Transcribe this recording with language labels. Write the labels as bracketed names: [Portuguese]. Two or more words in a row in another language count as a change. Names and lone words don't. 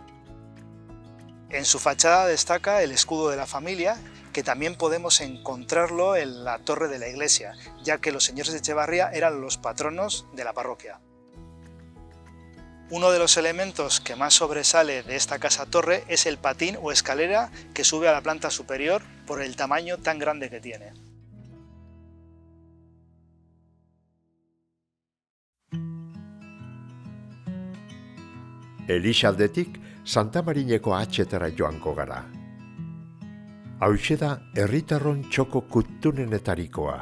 [Spanish] En su fachada destaca el escudo de la familia, que también podemos encontrarlo en la torre de la iglesia, ya que los señores de Echevarría eran los patronos de la parroquia. Uno de los elementos que más sobresale de esta casa-torre es el patín o escalera que sube a la planta superior por el tamaño tan grande que tiene. [Basque] Elixaldetik Santa Marineko atxetara joango gara. Hauxe da herritarron txoko kutunenetarikoa.